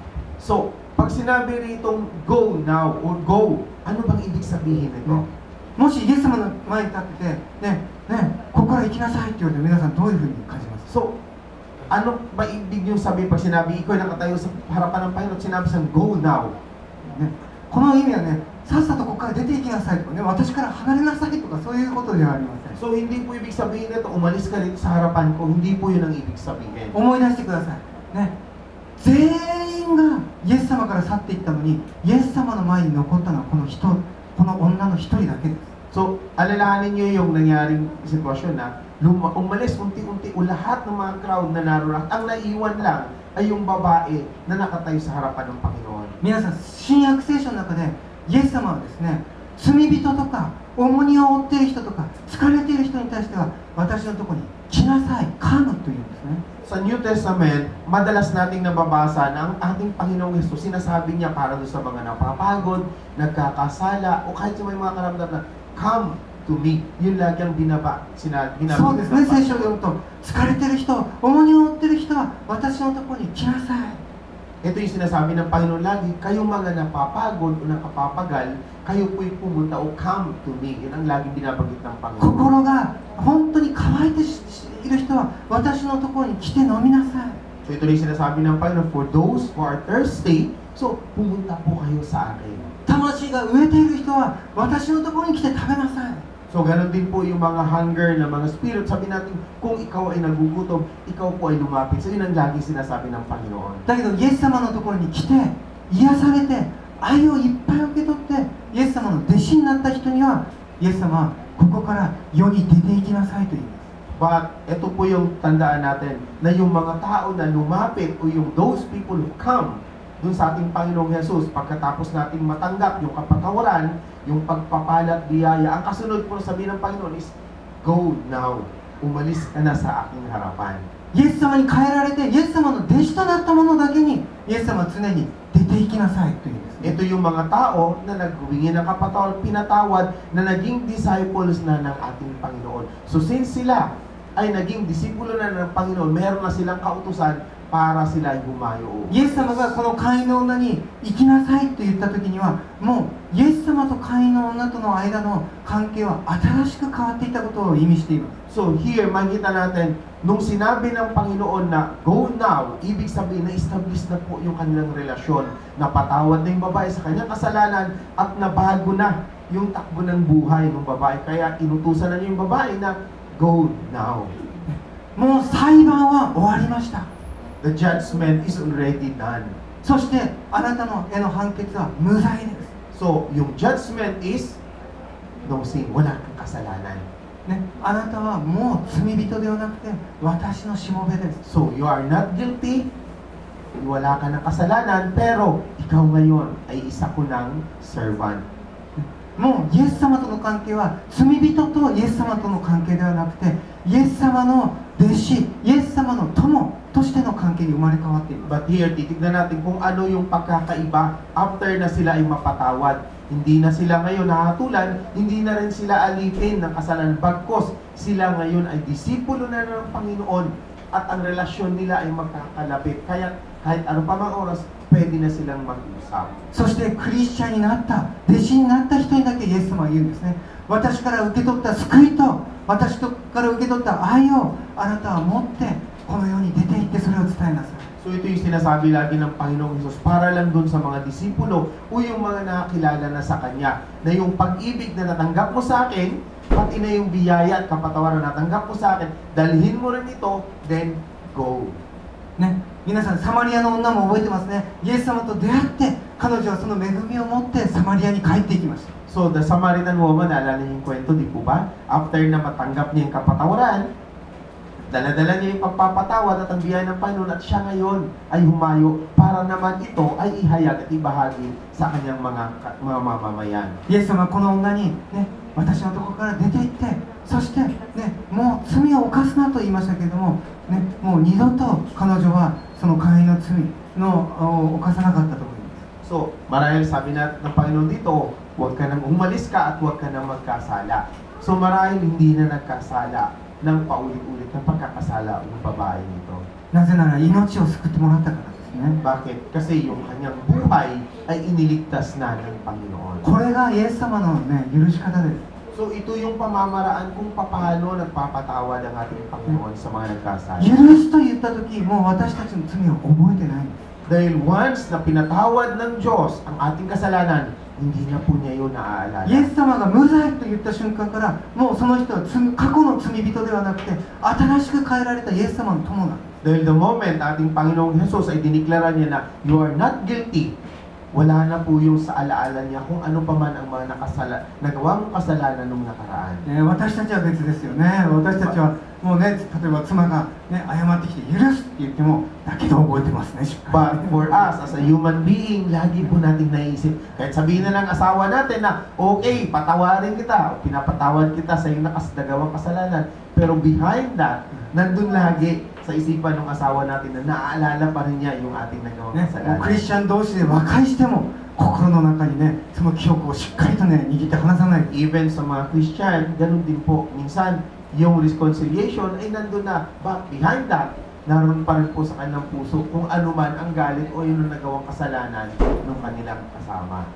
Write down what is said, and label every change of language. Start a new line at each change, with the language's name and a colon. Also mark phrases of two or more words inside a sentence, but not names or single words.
Filipino: So, pag sinabi rito
English: go now or go,
Filipino: ano bang ibig sabihin nito?
Japanese: もしイエス様の前に立ってて、ここから行きなさいって言われて皆さんどういうふうに感じますか。
Filipino: So, ano ba ibig yung sabihin pag sinabi ikaw ay nakatayo sa harapan ng Panginoon, sinabi siyang
English: go now?
Japanese: この意味はさっさとここから出て行きなさいとか私から離れなさいとかそういうことではありません。
Filipino: So, hindi po ibig sabihin nito, umalis ka dito sa harapan ko, hindi po yun ang ibig sabihin.
Japanese: 思い出してください。全員がイエス様から去っていったのに、イエス様の前に残ったのはこの女の一人だけです。
Filipino: So, alalahanin niyo yung nangyaring sitwasyon na umalis unti-unti o lahat ng mga crowd na naroon. Ang naiwan lang ay yung babae na nakatayo sa harapan ng Panginoon.
Japanese: 皆さん、新約聖書の中でイエス様はですね、罪人とか重荷を負っている人とか疲れている人に対しては私のところに来なさい、comeというんですね。
Filipino: Sa New Testament, madalas nating nababasa na ang ating Panginoong Hesus, sinasabi niya para doon sa mga napapagod, nagkakasala, o kahit sa may mga karamdam na,
English: come to me.
Filipino: Yun lagi ang sinabi
Japanese: そうですね、聖書を読むと疲れている人、重荷を負っている人は私のところに来なさい。
Filipino: Ito yung sinasabi ng Panginoon lagi, kayong mga napapagod o nakapapagal, kayo po'y pumunta o
English: come to me.
Filipino: Yun ang laging binabanggit ng Panginoon.
Japanese: 心が本当に乾いている人は私のところに来て飲みなさい。
Filipino: So ito rin sinasabi ng Panginoon,
English: for those who are thirsty, so
Filipino: pumunta po kayo sa akin.
Japanese: 魂が飢えている人は私のところに来て食べなさい。
Filipino: So ganun din po yung mga hunger na mga spirit. Sabi natin, kung ikaw ay nagugutom, ikaw po ay lumapit. So yun ang laging sinasabi ng Panginoon.
Japanese: だけどイエス様のところに来て癒されて愛をいっぱい受け取ってイエス様の弟子になった人にはイエス様はここから世に出て行きなさいと言います。
Filipino: But ito po yung tandaan natin na yung mga tao na lumapit o yung
English: those people who come
Filipino: dun sa ating Panginoong Jesus pagkatapos nating matanggap yung kapatawaran, yung pagpapalat biyaya, ang kasunod po sabihin ng Panginoon
English: is go now,
Filipino: umalis ka na sa aking harapan.
Japanese: イエス様に変えられてイエス様の弟子となった者だけにイエス様は常に出て行きなさいというんですね。
Filipino: Ito yung mga tao na naghumingi ng kapatawaran, pinatawad, na naging disciples na ng ating Panginoon. So since sila ay naging disipulo na ng Panginoon, meron na silang kautusan, para sila ay humayo.
Japanese: イエス様がこの会員の女に行きなさいと言った時には、もうイエス様と会員の女との間の関係は新しく変わっていたことを意味しています。
English: So here,
Filipino: makikita natin, nung sinabi ng Panginoon na
English: go now,
Filipino: ibig sabihin na establish na po yung kanilang relasyon. Napatawad na yung babae sa kanyang kasalanan at nabago na yung takbo ng buhay ng babae. Kaya inutusan na niya yung babae na
English: go now.
Japanese: もう裁判は終わりました。
English: The judgment is already done.
Japanese: そしてあなたのへの判決は無罪です。
Filipino: So, yung
English: judgment is no sin,
Filipino: wala kang kasalanan.
Japanese: ね、あなたはもう罪人ではなくて私のしもべです。
English: So, you are not guilty,
Filipino: wala ka ng kasalanan, pero ikaw ngayon ay isa ko ng servant.
Japanese: もうイエス様との関係は罪人とイエス様との関係ではなくて、イエス様の弟子、イエス様の友としての関係に生まれ変わっています。
English: But here,
Filipino: titignan natin kung ano yung pagkakaiba after na sila ay mapatawad. Hindi na sila ngayon nahatulan, hindi na rin sila alipin ng kasalanan. Bagkos, sila ngayon ay disipulo na ng Panginoon at ang relasyon nila ay magkakalapit. Kaya kahit ano pa mang oras, pwede na silang mag-usap.
Japanese: そしてクリスチャンになった、弟子になった人にだけイエス様は言うんですね。私から受け取った救いと、私から受け取った愛をあなたは持ってこの世に出て行ってそれを伝えなさい。
Filipino: So ito yung sinasabi lagi ng Panginoong Hesus para lang dun sa mga disipulo o yung mga nakakilala na sa Kanya na yung pag-ibig na natanggap mo sa akin, pati na yung biyaya at kapatawaran na natanggap mo sa akin, dalhin mo rin ito,
English: then go.
Japanese: ね、皆さんサマリアの女も覚えてますね。イエス様と出会って彼女はその恵みを持ってサマリアに帰っていきました。
English: So the Samaritan woman,
Filipino: naalala niyo yung kwento, di po ba? After na matanggap niya yung kapatawaran, dala-dala niya yung pagpapatawad at ang biyaya ng Panginoon at siya ngayon ay humayo para naman ito ay ihayag at ibahagi sa kanyang mga mamamayan.
Japanese: イエス様はこの女に、ね、私のところから出て行って、そして、ね、もう罪を犯すなと言いましたけれども、ね、もう二度と彼女はその会員の罪の犯さなかったと思います。
Filipino: So, marahil sabi ng Panginoon dito, huwag ka nang umalis ka at huwag ka nang magkasala. So, marahil hindi na nagkasala ng paulit-ulit ng pagkakasala ng babae nito.
Japanese: なぜなら命を救ってもらったからですね。
Filipino: Bakit? Kasi yung kanyang buhay ay iniligtas na ng Panginoon.
Japanese: これがイエス様の、ね、許し方です。
Filipino: So, ito yung pamamaraan kung paano nagpapatawad ang ating Panginoon sa mga nagkasala.
Japanese: 許すと言った時、もう私たちの罪を覚えてないんです。
Filipino: Dahil once na pinatawad ng Diyos ang ating kasalanan, hindi na po niya yun naaalala.
Japanese: イエス様が無罪と言った瞬間から、もうその人は過去の罪人ではなくて、新しく変えられたイエス様の友なんです。
Filipino: Dahil
English: the moment
Filipino: ating Panginoong Jesus ay diniklara niya na
English: you are not guilty,
Filipino: wala na po yung sa alaala niya kung ano pa man ang mga nagawa mong kasalanan nung nakaraan.
Japanese: 私たちは別ですよね。私たちはもうね、例えば妻が、ね、謝ってきて許すって言っても、だけど覚えてますね。
English: But for us, as a human being,
Filipino: lagi po nating naisip, kahit sabihin na ng asawa natin na, okay, patawarin kita, o pinapatawad kita sa iyong nagawang kasalanan, pero
English: behind that,
Filipino: nandun lagi sa isipan ng asawa natin na naaalala pa rin niya yung ating nagawang
Japanese: ね、
Filipino: kasalanan.
Japanese: クリスチャン同士で和解しても心の中にね、その記憶をしっかりとね、握って離さない。
Filipino: Even sa mga Christian, ganun din po. Minsan, yung reconciliation ay nandun na.
English: But behind that,
Filipino: naroon pa rin po sa kanilang puso kung ano man ang galit o yung nagawang kasalanan ng kanilang kasama.